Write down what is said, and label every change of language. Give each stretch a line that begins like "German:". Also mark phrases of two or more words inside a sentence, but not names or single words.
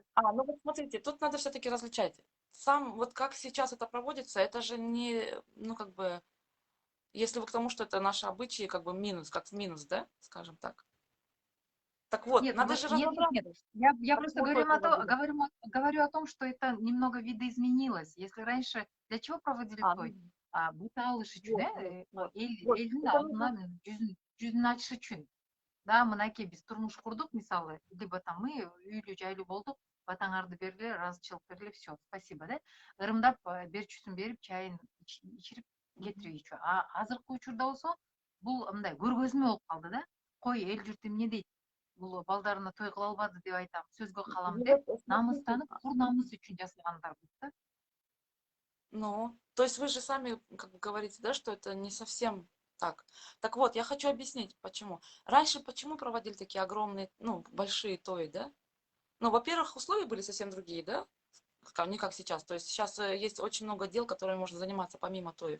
Russian: Ну вот смотрите, тут надо все-таки различать. Сам, вот как сейчас это проводится, это же не, ну как бы, если вы к тому, что это наши обычаи, как бы минус, как в минус, да, скажем так. Так вот, Нет, надо же нет, нет, нет. разобраться, Я просто почему говорю, той проводили. говорю о том, что это немного видоизменилось. Если раньше для чего проводили Ну, той?
Kyrgyz: Бут алыш үчүн,
Russian: вот, вот, вот. Вот,
Kyrgyz: элдин
Russian: это нужно...
Kyrgyz: алдынан жүзүн ачыш үчүн. Да, мынакей биз турмуш курдук мисалы,
Russian: либо там мы
Kyrgyz: үйлүү жайлуу болдук, батаңарды бергиле, ыраазычылык бергиле,
Russian: все, спасибо, да?
Kyrgyz: Ырымдап берчүсүн берип, чайын ичирип Мгм. кетирип ийчү. Азыркы учурда болсо бул мындай көргөзмө болуп калды да. Кой, эл журт эмне дейт? Бул балдарына той кыла албады деп айтам, сөзгө калам
Russian: Ну
Kyrgyz: деп,
Russian: вот, смотрите,
Kyrgyz: намыстанып, кур намыс үчүн жасагандар дейт да.
Russian: ну, то есть вы же сами как бы говорите, да, что это не совсем так. Так вот, я хочу объяснить, почему. Раньше почему проводили такие огромные, ну, большие тои, да? Ну, во-первых, условия были совсем другие, да? Не как сейчас. То есть сейчас есть очень много дел, которыми можно заниматься помимо тоев.